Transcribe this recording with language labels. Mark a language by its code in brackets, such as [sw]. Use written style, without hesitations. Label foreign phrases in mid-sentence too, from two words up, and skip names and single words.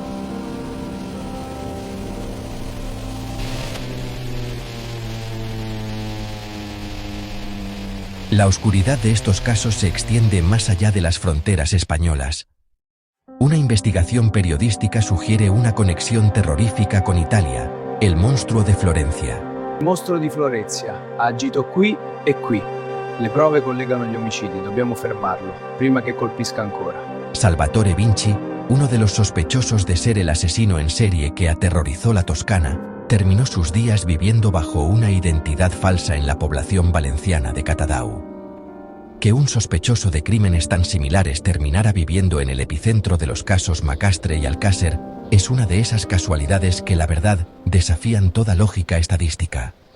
[es] La oscuridad de estos casos se extiende más allá de las fronteras españolas. Una investigación periodística sugiere una conexión terrorífica con Italia, el monstruo de Florencia. [it] Il mostro di Florencia ha agito qui e qui. Le prove collegano gli omicidi, dobbiamo fermarlo, prima che colpisca ancora. [es] Salvatore Vinci, uno de los sospechosos de ser el asesino en serie que aterrorizó la Toscana, terminó sus días viviendo bajo una identidad falsa en la población valenciana de Catadau. Que un sospechoso de crímenes tan similares terminara viviendo en el epicentro de los casos Macastre y Alcácer es una de esas casualidades que, la verdad, desafían toda lógica estadística.